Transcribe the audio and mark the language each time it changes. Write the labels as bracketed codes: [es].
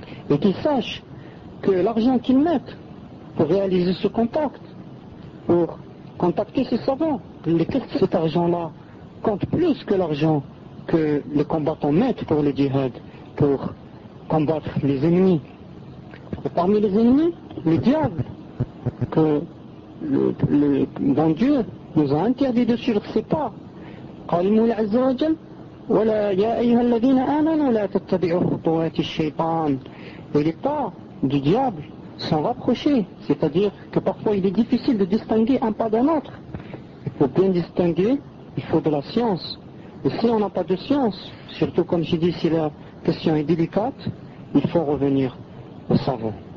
[fr] Et qu'ils sachent que l'argent qu'ils mettent pour réaliser ce contact, pour contacter ces savants, cet argent-là compte plus que l'argent que les combattants mettent pour le djihad, pour combattre les ennemis. Et parmi les ennemis, le diable, que le bon Dieu nous a interdit de suivre ses pas. [ar] قال المولى عز وجل ولا يا أيها الذين آمنوا لا تتبعوا خطوات الشيطان. [fr] Et les pas du diable sont rapprochés, c'est-à-dire que parfois il est difficile de distinguer un pas d'un autre. Pour bien distinguer, il faut de la science. Et si on n'a pas de science, surtout comme j'ai dit, si la question est délicate, il faut revenir au savant.